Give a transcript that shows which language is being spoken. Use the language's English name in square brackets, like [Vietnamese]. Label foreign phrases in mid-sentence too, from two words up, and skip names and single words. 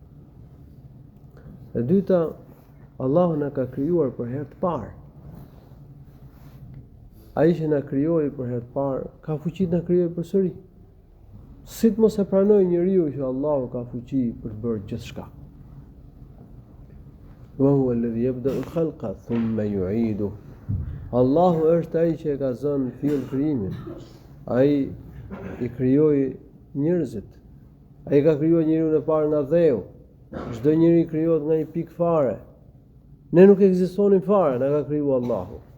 [Albanian] E dyta, Allahu na ka krijuar për herë të parë. Ai që na krijoi për herë të parë, ka fuqi të na krijojë përsëri. Si të mos e pranojë njeriu që Allahu ka fuqi për të bërë gjithçka? [Arabic] وهو الذي يبدأ الخلق ثم يعيده. [Albanian] Allahu është ai që e ka zënë fill krijimin. Ai i krijoi njerëzit. Ai ka krijuar njeriu në parë nga dheu. Çdo njeri krijohet nga një pikë fare. Ne nuk ekzistonim fare, na ka krijuar Allahu.